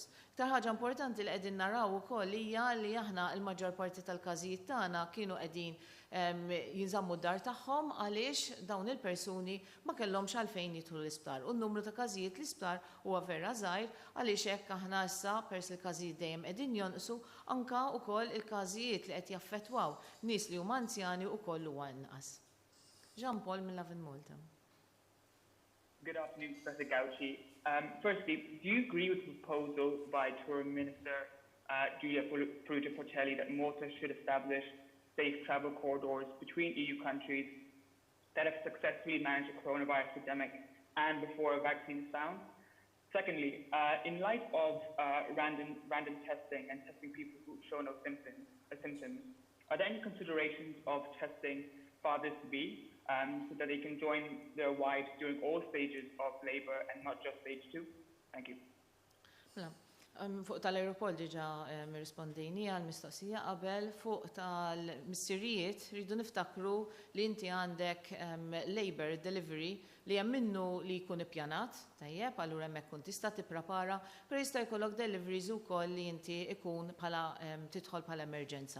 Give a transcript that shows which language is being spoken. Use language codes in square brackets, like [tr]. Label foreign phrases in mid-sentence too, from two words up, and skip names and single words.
[mt] Iktar ħaġa importanti li qegħdin naraw ukoll hija li aħna l-maġġor parti tal-każijiet tagħna kienu qegħdin jinżammu d-dar tagħhom għaliex dawn il-persuni ma kellhomx għalfejn jidħlu l-isptar. U n-numru ta' każijiet l-isptar huwa vera żgħir għaliex hekk aħna issa pers il-każijiet dejjem qegħdin jonqsu anka wkoll il-każijiet li qed jaffettwaw nies li huma anzjani wkoll huwa inqas. Jean Paul minn Lavin Malta. [en] Good afternoon, Professor Gauci. Firstly, do you agree with the proposal by Tourism Minister Giulia Frugia-Portelli that Malta should establish safe travel corridors between EU countries that have successfully managed the coronavirus epidemic and before a vaccine is found? Secondly, in light of random testing and testing people who show no symptoms, are there any considerations of testing fathers-to-be so that they can join their wives during all stages of labor and not just stage 2? Thank you. [mt] Fuq tal-aeroport diġa mirrispondejni għal-mistoqsija qabel fuq tal-missirijiet rridu niftakru li inti għandek [en] labor delivery [mt] li hemm minnu li jkun ippjanat, tajjeb, allura hemmhekk kun tista' tipprepara, però jista' jkollok deliveries ukoll li inti ikun bħala tidħol bħala emerġenza.